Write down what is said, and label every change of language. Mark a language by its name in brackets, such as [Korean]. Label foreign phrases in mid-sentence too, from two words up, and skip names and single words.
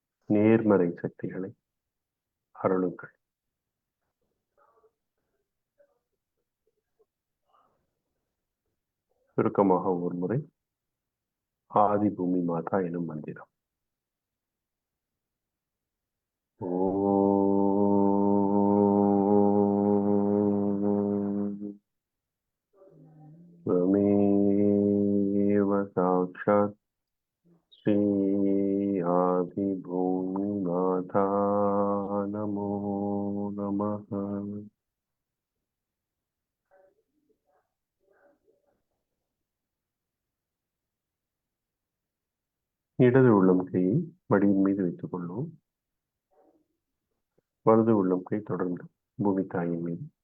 [Tamil] நேர்மறை சக்திகளை அருளுங்கள். சுருக்கமாக ஒரு முறை ஆதி பூமி மாதா எனும் மந்திரம். [Sanskrit] त्वमेव साक्षात् श्री आदिभूमिमाता नमो नमः. [Tamil] இடது உள்ளம் கையை மடியின் மீது வைத்துக் கொள்வோம். வலது உள்ளம் கை தொடர்ந்து பூமி தாயின் மீது.